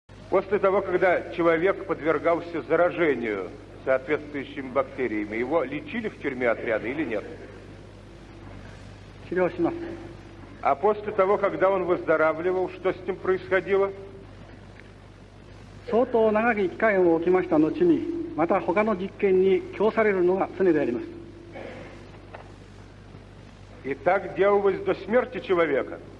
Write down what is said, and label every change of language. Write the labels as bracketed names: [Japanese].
[Russian] После того, когда человек подвергался заражению соответствующими бактериями, его лечили в тюрьме отряда или нет? А после того, когда он выздоравливал, что с ним происходило? [Japanese] 相当長き期間を置きました後に、また他の実験に供されるのが常であります。 [Russian] И так делалось до смерти человека.